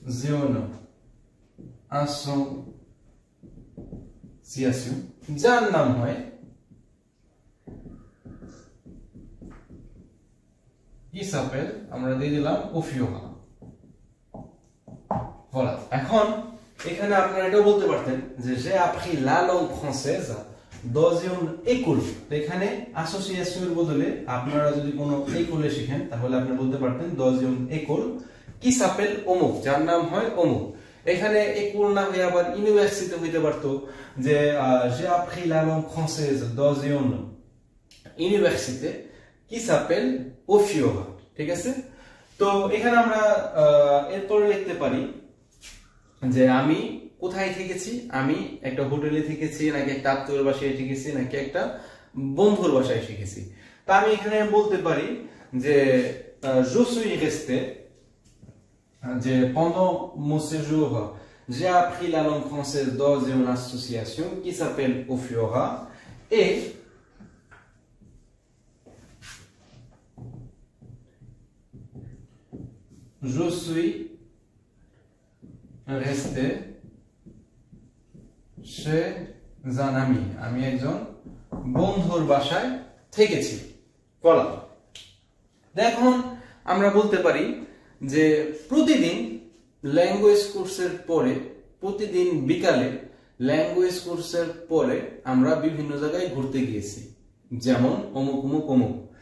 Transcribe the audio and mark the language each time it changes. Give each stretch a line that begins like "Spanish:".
French: une association
Bangla: যার নাম হয় কি
French: s'appelle,
Bangla: আমরা দিয়ে দিলাম ওফিওহা।
French: voilà,
Bangla: এখন এখানে আপনারা এটাও বলতে পারতেন যে
French: j'ai appris la langue française dans une école।
Bangla: তো এখানে অ্যাসোসিয়েশনের বদলে আপনারা যদি কোনো école শিখেন তাহলে আপনি বলতে পারতেন
French: dans une école qui s'appelle
Bangla: অমুক, যার নাম হয় অমুক। এখানে école না হয়ে আবার ইউনিভার্সিটি হইতে পারতো, যে
French: j'ai appris la langue française dans une université qui s'appelle ওফিওহা।
Bangla: ঠিক আছে, তো এখানে আমরা এরপরে লিখতে পারি যে আমি কোথায় থেকেছি, আমি একটা হোটেলে থেকেছি, নাকি একটা আত্মীয়ের বাসায় থেকেছি, নাকি একটা বন্ধুর বাসায় শিখেছি। তা আমি এখানে বলতে পারি যে
French: je suis resté, যে pendant mon séjour j'ai appris la langue française dans une association qui s'appelle Ofiora, et je suis resté chez un ami,
Bangla: আমি একজন বন্ধুর বাসায় থেকেছি। বলা, এখন আমরা বলতে পারি যে প্রতিদিন ল্যাঙ্গুয়েজ কোর্সের পরে, প্রতিদিন বিকালে ল্যাঙ্গুয়েজ কোর্সের পরে আমরা বিভিন্ন জায়গায় ঘুরতে গিয়েছি, যেমন অমুক অমুক অমুক।